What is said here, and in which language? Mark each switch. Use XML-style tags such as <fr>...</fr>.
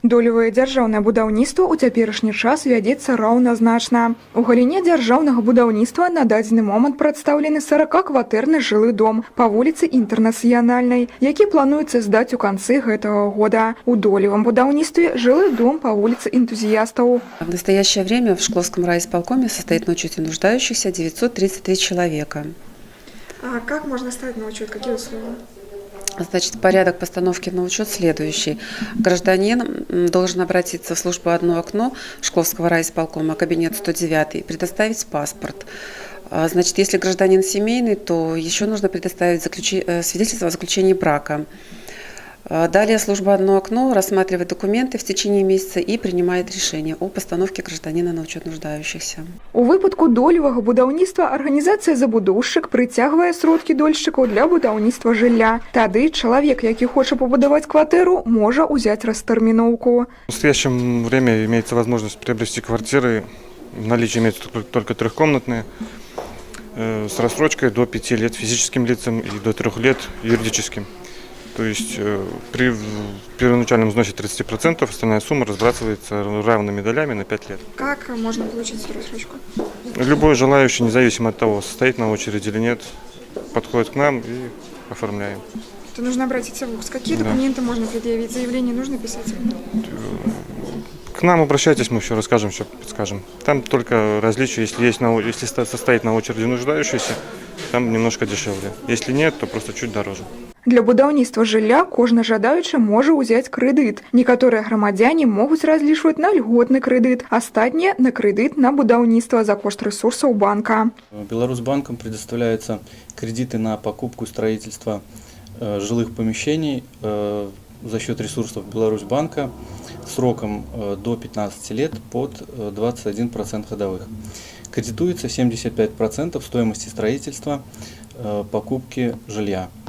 <be>Долевае дзяржаўнае будаўніцтва ў цяперашні час вядзецца раўназначна. У галіне дзяржаўнага будаўніцтва на дадзены момант прадстаўлены 40-кватэрны жылы дом па вуліцы Інтэрнацыянальнай, які плануецца здаць у канцы гэтага года. У долевом будаўніцтве жылы дом па вуліцы Энтузиастаў.</be> <ru>В настоящее время в Шкловском райисполкоме состоит на учете нуждающихся 933 человека. А как можно ставить на учет? Какие условия? Значит, порядок постановки на учет следующий. Гражданин должен обратиться в службу «Одно окно» Шкловского райисполкома, кабинет 109, и предоставить паспорт. Значит, если гражданин семейный, то еще нужно предоставить свидетельство о заключении брака. Далее служба «Одно окно» рассматривает документы в течение месяца и принимает решение о постановке гражданина на учет нуждающихся.</ru> <be>У выпадку долевага будаўніцтва арганізацыя забудоўшчык прыцягвае сродкі дольшчыкаў для будаўніцтва жылля. Тады чалавек, які хоча пабудаваць кватэру, можа ўзяць растэрміноўку.</be> <ru>В настоящее время имеется возможность приобрести квартиры, в наличии имеются только трехкомнатные, с рассрочкой до 5 лет физическим лицам и до 3 лет юридическим. То есть при первоначальном взносе 30% остальная сумма разбрасывается равными долями на 5 лет. Как можно получить эту рассрочку? Любой желающий, независимо от того, состоит на очереди или нет, подходит к нам и оформляем. То нужно обратиться в ВУКС. Какие документы можно предъявить? Заявление нужно писать? К нам обращайтесь, мы все расскажем, все подскажем. Там только различие, если состоит на очереди нуждающийся, там немножко дешевле. Если нет, то просто чуть дороже.</ru> <be>Для будаўніцтва жылля кожны жадаючы можа ўзяць крэдыт. Некаторыя грамадзяне могуць разлічваць на льготны крэдыт, астатнія на крэдыт на будаўніцтва за кошт ресурсаў банка.</be> <ru>Беларусьбанком предоставляются кредиты на покупку и строительство жилых помещений за счет ресурсов Беларусьбанка сроком до 15 лет под 21% годовых. Кредитуется 75% стоимости строительства покупки жилья.</ru>